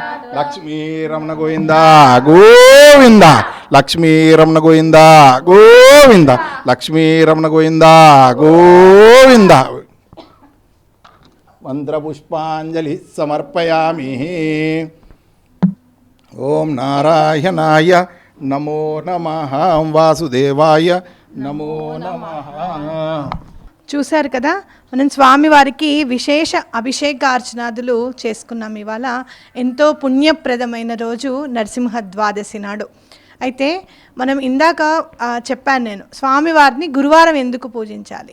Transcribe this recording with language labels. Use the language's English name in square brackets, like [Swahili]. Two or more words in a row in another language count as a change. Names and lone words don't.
[Sanskrit] लक्ष्मीरमण गोविन्दा गोविन्द लक्ष्मीरमण गोविन्दा गोविन्द लक्ष्मीरमण गोविन्दा गोविन्द. मंत्रपुष्पांजलि समर्पयामि. ओम नारायणाय नमो नमः वासुदेवाय नमो नमः. [Telugu] చూశారు కదా, మనం స్వామివారికి విశేష అభిషేకార్చనాదులు చేసుకున్నాం. ఇవాళ ఎంతో పుణ్యప్రదమైన రోజు నరసింహ ద్వాదశి నాడు. అయితే మనం ఇందాక చెప్పాను నేను స్వామివారిని గురువారం ఎందుకు పూజించాలి.